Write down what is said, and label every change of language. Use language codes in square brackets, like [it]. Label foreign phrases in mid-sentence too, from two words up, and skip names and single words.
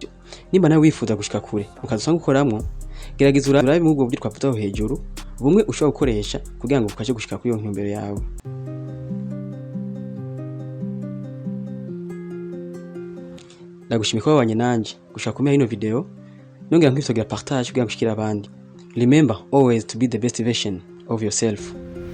[rn] Nimba nawe wifuza gushika kure ukaza usanga ukoramo gerageza urabe mu bwo buryo twavuzeho hejuru bumwe ushobora gukoresha kugira ngo ukaje gushika kuri iyo ntumbero yawe. Ndagushimira ko wabanye nanje gushaka kumenya ino video nongera nkwisogira partage kugira ngo ushikire abandi. [en] Remember always to be the best version of yourself.